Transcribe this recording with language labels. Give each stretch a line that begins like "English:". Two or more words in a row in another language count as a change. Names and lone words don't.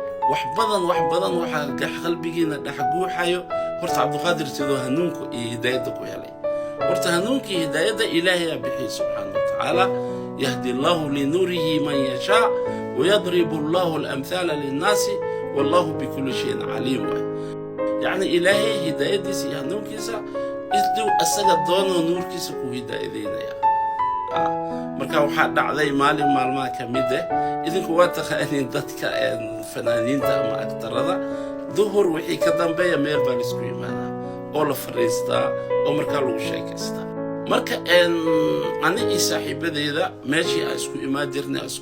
Somali: wax badan waxa qalbigiina dhaxguuxayo horta Cabdulqaadir sidoo hanuunku iyo hidaayada ku helay horta hanuunka iyo hidaayada Ilaahay bixi
Arabic: سبحانه وتعالى يهدي الله لنوره من يشاء ويضرب الله الأمثال للناس والله بكل شيء عليم
Somali: yani Ilaahay hidaayadiisa iyo hanuunkiisa isduu asaga doono nuurkiisa ku hidaayadeenaya marka waxa dhacday maalin maalmaha kamid ah idinku waa taqaaniin dadka fanaaniinta ama aktarada duhur wixii ka dambeeya meel baa isku yimaada oo la fariistaa oo marka lagu sheekaystaa marka ani iyo saaxiibadeeda meeshii aan isku